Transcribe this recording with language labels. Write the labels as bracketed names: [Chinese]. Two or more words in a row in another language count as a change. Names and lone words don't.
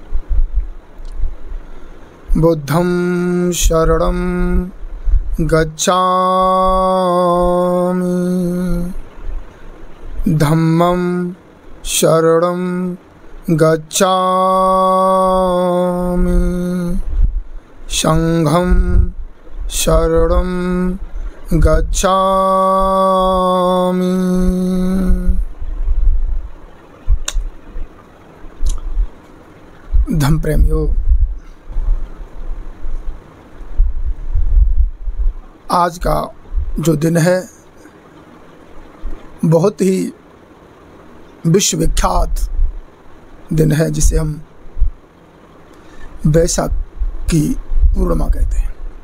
[Pali] बुद्धं शरणं गच्छामि, धम्मं शरणं गच्छामि, संघं शरणं गच्छामि। [Hindi] धम्म प्रेमियों, आज का जो दिन है बहुत ही विश्वविख्यात दिन है, जिसे हम बैसाख की पूर्णिमा कहते हैं।